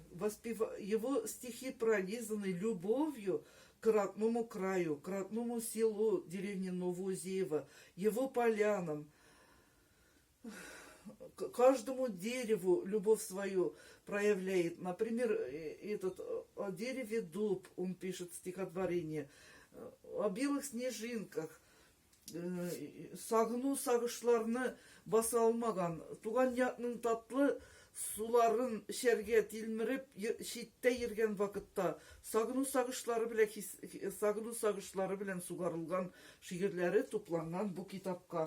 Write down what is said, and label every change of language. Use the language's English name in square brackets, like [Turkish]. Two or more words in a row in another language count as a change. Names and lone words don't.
[Russian] Его стихи пронизаны любовью к родному краю, к родному селу, деревне Новоузеево, его полянам, к каждому дереву любовь свою проявляет. Например, о дереве дуб он пишет стихотворение, о белых снежинках. [Tatar] Сагыну сагышларны баса алмаган, туган якның татлы суларын шәргә тилмереп читтә йөргән вакытта сагыну сагышлары белән сугарылган шигырьләре тупланган бу китапка.